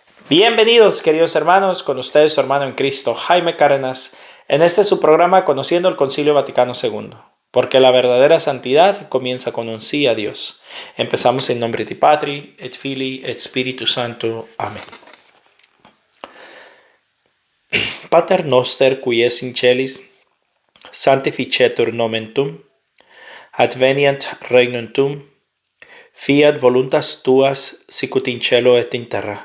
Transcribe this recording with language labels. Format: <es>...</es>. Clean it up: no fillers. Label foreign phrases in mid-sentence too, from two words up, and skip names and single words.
<es>Bienvenidos, queridos hermanos, con ustedes su hermano en Cristo, Jaime Cárdenas, en este su programa Conociendo el Concilio Vaticano II, porque la verdadera santidad comienza con un sí a Dios. Empezamos en nombre de</es> <la>Patri, et Filii, et Spiritus Sancto. Amén. Pater noster, qui es in celis, sanctificetur nomen tuum, adveniat regnum tuum, fiat voluntas tuas sicut in cielo et in terra.</la>